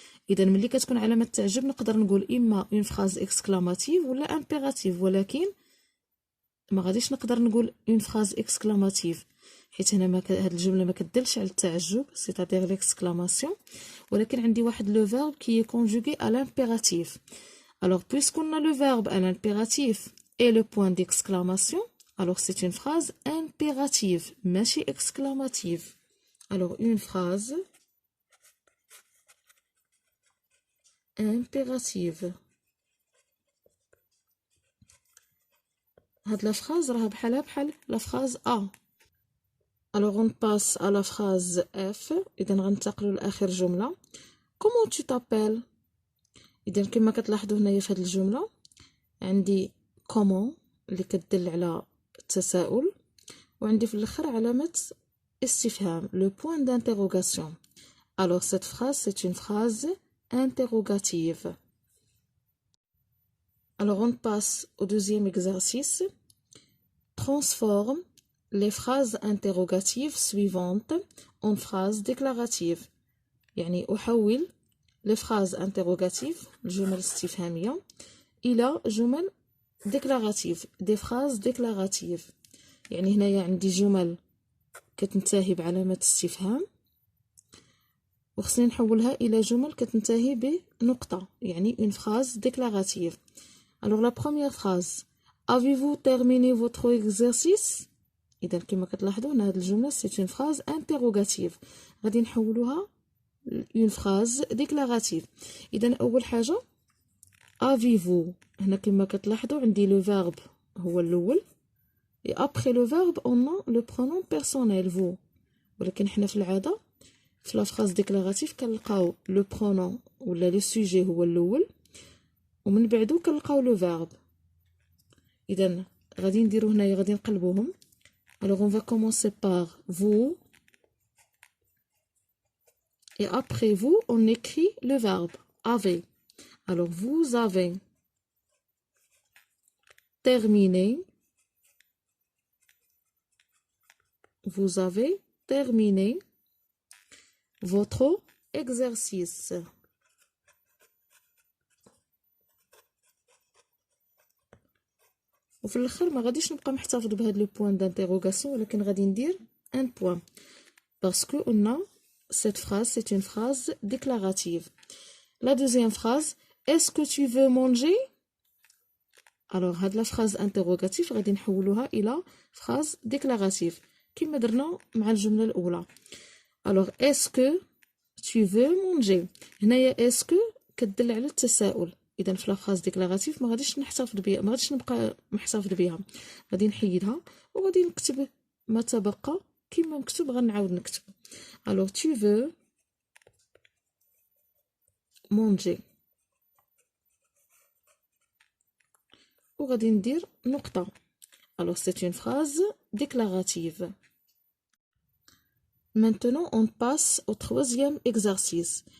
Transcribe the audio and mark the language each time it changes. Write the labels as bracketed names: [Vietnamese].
[Arabic] إذا ملي كتكون علامة تعجب نقدر نقول إما [French] une phrase exclamative [Arabic] ولا impérative، ولكن ما غاديش نقدر نقول اون فراز اكسكلاماتيف، حيت هنا هاد الجمله ما كدلش على التعجب، سيتادير ليكسكلاماسيون، ولكن عندي واحد لو فيرب كي كونجوغي [French] à l'impératif. Alors puisqu'on a le verbe à l'impératif et le point d'exclamation, alors c'est une phrase impérative, ماشي exclamative. Alors une phrase impérative. هاد la phrase [Arabic] راها بحال [French] la phrase A. Alors on passe à la phrase F. [Arabic] إذا غنتقلوا لآخر جملة. [French] Comment tu t'appelles؟ [Arabic] إذا كما كتلاحظوا هنايا في هاد الجملة عندي comment اللي كتدل على التساؤل، وعندي في الآخر علامة استفهام [French] le point d'interrogation. Alors cette phrase c'est une phrase interrogative. Alors on passe au deuxième exercice. Transforme les phrases interrogatives suivantes en phrases déclaratives. [Arabic] يعني أحول les phrases interrogatives الجمل الاستفهامية إلى جمل déclarative [French] des phrases déclaratives. [Arabic] يعني هنايا عندي جمل كتنتهي بعلامة استفهام وخصني نحولها إلى جمل كتنتهي بنقطة، يعني [French] une phrase déclarative. Alors la première phrase: Avez-vous terminé votre exercice؟ [Arabic] إذا كما كتلاحظوا هنا هاد الجملة [French] c'est une phrase interrogative، [Arabic] غادي نحولوها [French] une phrase déclarative. [Arabic] إذا أول حاجة [French] avez-vous، [Arabic] هنا كما كتلاحظوا عندي [French] le verbe هو الأول، et après le verbe on a le pronom personnel vous. [Arabic] ولكن حنا في العادة في [French] la phrase déclarative [Arabic] كنلقاو le pronom ولا le sujet هو الأول ومن بعدو كنلقاو le verbe. إذا غادي نديرو هنايا غادي نقلبوهم. [French] Alors on va commencer par vous et après vous on écrit le verbe avez. Alors vous avez terminé, vous avez terminé votre exercice. [Arabic] وفي الاخر ما غاديش نبقى محتفظ بهاد لو بوين دانتيروغاسيون، ولكن غادي ندير ان بوين باسكو قلنا [French] cette phrase c'est une phrase déclarative. La deuxième phrase: est-ce que tu veux manger؟ alors هاد la phrase interrogative [Arabic] غادي نحولوها الى [French] phrase déclarative [Arabic] كما درنا مع الجمله الاولى. [French] alors est-ce que tu veux manger؟ [Arabic] هنايا est-ce que كتدل على التساؤل، اذا في لا phrase déclarative ما غاديش نحتفظ بها، ما غاديش نبقى محتفظ بها، غادي نحيدها وغادي نكتب ما تبقى كما مكتوب غنعاود نكتب. [French] alors tu veux manger وغادي ندير نقطة. alors c'est une phrase déclarative. Maintenant on passe au troisième exercice.